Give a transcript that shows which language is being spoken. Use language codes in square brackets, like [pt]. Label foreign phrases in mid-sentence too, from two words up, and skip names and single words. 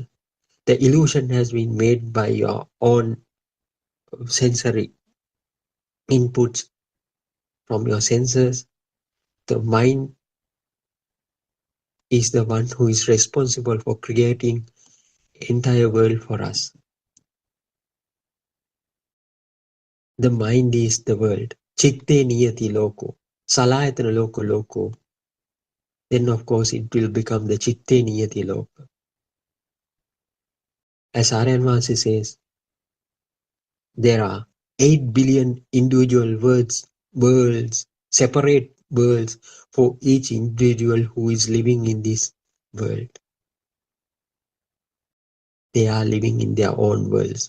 [en] The illusion has been made by your own sensory inputs from your senses. The mind is the one who is responsible for creating entire world for us. The mind is the world. [pi] Chitte niyati loko. Salayatana loko loko. [en] Then of course it will become the [pi] chitte niyati loko. [en] As Aryanvasi says, there are 8 billion individual worlds, separate worlds for each individual who is living in this world. They are living in their own worlds.